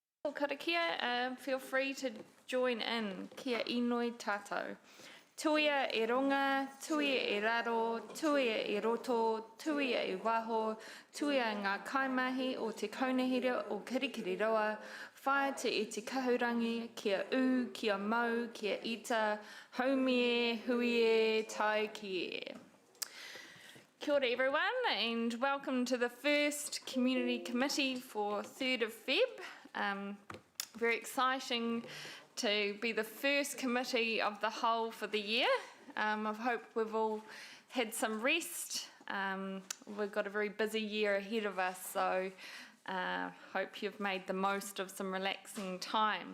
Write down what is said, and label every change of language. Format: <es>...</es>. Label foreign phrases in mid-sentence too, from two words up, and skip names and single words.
<mi>ko karakia,</mi> <en>feel free to join in.</en> <mi>Kia inoi tātou. Tuia e ronga, tuia e raro, tuia e roto, tuia e waho, tuia ngā kaimahi o te kaunihira o Kirikiriroa, whaia te e te kahurangi, kia u, kia mau, kia ita, haumie, huie, tai kie. Kia ora</mi> <en>everyone, and welcome to the first Community Committee for 3rd of Feb. Very exciting to be the first committee of the whole for the year. I hope we've all had some rest. We've got a very busy year ahead of us, so hope you've made the most of some relaxing time.</en>